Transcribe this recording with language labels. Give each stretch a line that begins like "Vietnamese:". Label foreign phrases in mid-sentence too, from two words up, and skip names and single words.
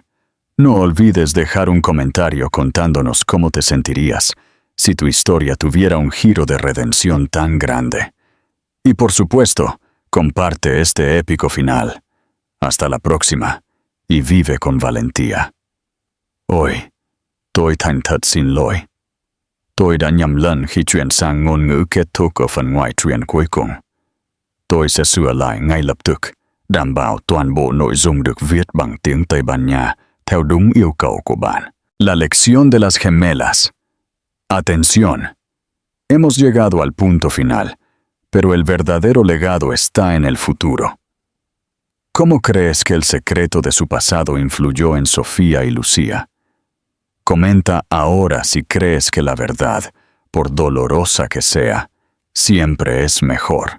Spanish: No olvides dejar un comentario contándonos cómo te sentirías si tu historia tuviera un giro de redención tan grande. Y por supuesto, comparte este épico final. Hasta la próxima, y vive con valentía. Hoy,
Vietnamese: tôi thành thật xin lỗi. Tôi đã nhầm lẫn khi chuyển sang ngôn ngữ kết thúc ở phần ngoại truyện cuối cùng. Tôi sẽ sửa lại ngay lập tức, đảm bảo toàn bộ nội dung được viết bằng tiếng Tây Ban Nha theo đúng yêu cầu của bạn.
Spanish: La lección de las gemelas. Atención. Hemos llegado al punto final, pero el verdadero legado está en el futuro. ¿Cómo crees que el secreto de su pasado influyó en Sofía y Lucía? Comenta ahora si crees que la verdad, por dolorosa que sea, siempre es mejor.